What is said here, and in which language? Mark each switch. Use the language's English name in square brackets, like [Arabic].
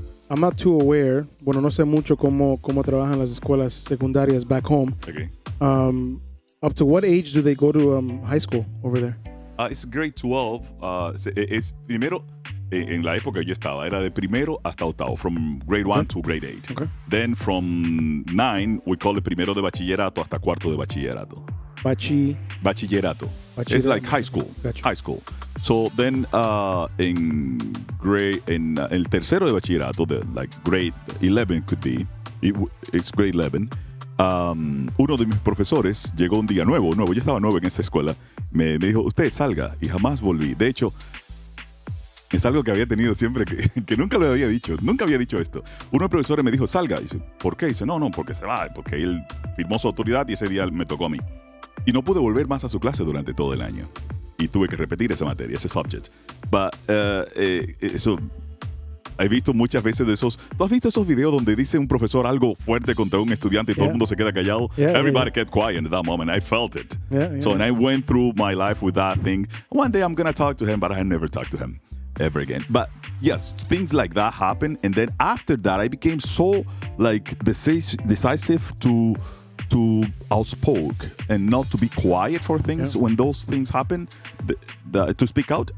[English] I'm not too aware, [Spanish] bueno, no sé mucho cómo trabajan las escuelas secundarias [English] back home, Okay. Up to what age do they go to high school over there? It's grade 12. [Spanish] Primero, en la época que yo estaba, era de primero hasta octavo, [English] from grade 1 to grade 8. Okay. Then from 9, we call it [Spanish] primero de bachillerato hasta cuarto de bachillerato. [English] Bachillerato. It's like high school. Gotcha. High school. So then in [Spanish] el tercero de bachillerato, [English] like grade 11 could be, it's grade 11. [Spanish] Uno de mis profesores llegó un día nuevo, yo estaba nuevo en esa escuela, me dijo, usted salga, y jamás volví. De hecho, es algo que había tenido siempre, que nunca lo había dicho esto. Uno de los profesores me dijo, salga, y dice, ¿por qué? Y dice, no, porque se va, porque él firmó su autoridad y ese día me tocó a mí. Y no pude volver más a su clase durante todo el año. Y tuve que repetir esa materia, ese subject. But, eso... He visto muchas veces de esos... ¿Tú has visto esos videos donde dice un profesor algo fuerte contra un estudiante y todo el mundo se queda callado? [English] Everybody kept quiet at that moment. I felt it. So and I went through my life with that thing. One day I'm going to talk to him, but I never talked to him ever again. But yes, things like that happen. And then after that, I became so like decisive to outspoke and not to be quiet for things when those things happen, to speak out.